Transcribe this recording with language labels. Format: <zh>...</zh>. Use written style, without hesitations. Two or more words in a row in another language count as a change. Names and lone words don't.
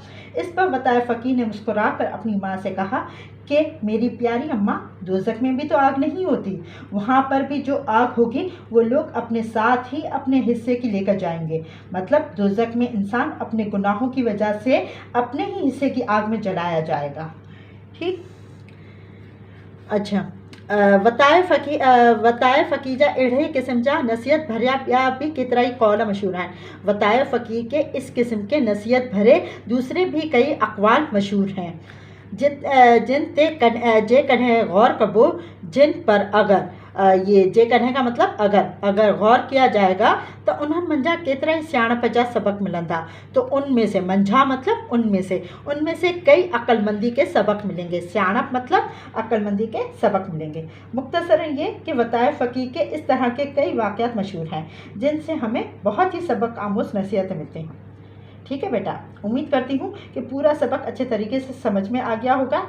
<ur>اس پر وتائے فقیر نے مسکرا کر اپنی ماں سے کہا کہ میری پیاری اماں، دوزخ میں بھی تو آگ نہیں ہوتی، وہاں پر بھی جو آگ ہوگی وہ لوگ اپنے ساتھ ہی اپنے حصے کی لے کر جائیں گے. مطلب دوزخ میں انسان اپنے گناہوں کی وجہ سے اپنے ہی حصے کی آگ میں جلایا جائے گا. ٹھیک. اچھا,</ur> <sd>वताए फ़कीर जा अहिड़े क़िस्म जा नसीहत भरिया ॿिया भी केतिरा ई कौल मशहूर आहिनि।</sd> <ur>وتائے فقیر کے اس قسم کے نصیحت بھرے دوسرے بھی کئی اقوال مشہور ہیں</ur> <sd>जिन ते जेकॾहिं गौर कबो,</sd> <ur>جن پر اگر یہ جيڪڏهن کا مطلب اگر غور کیا جائے گا تو</ur> <sd>उन्हनि मंझा केतिरा ई सियाणप जा सबक मिलंदा।</sd> <ur>تو ان میں سے منجها مطلب ان میں سے کئی عقلمندی کے سبق ملیں گے. سیاڻپ مطلب عقلمندی کے سبق ملیں گے۔ مختصراً یہ کہ وتائے فقیر کے اس طرح کے کئی واقعات مشہور ہیں جن سے ہمیں بہت ہی سبق آموز نصیحت ملتے ہیں. ٹھیک ہے بیٹا، امید کرتی ہوں کہ پورا سبق اچھے طریقے سے سمجھ میں آ گیا ہوگا.</ur>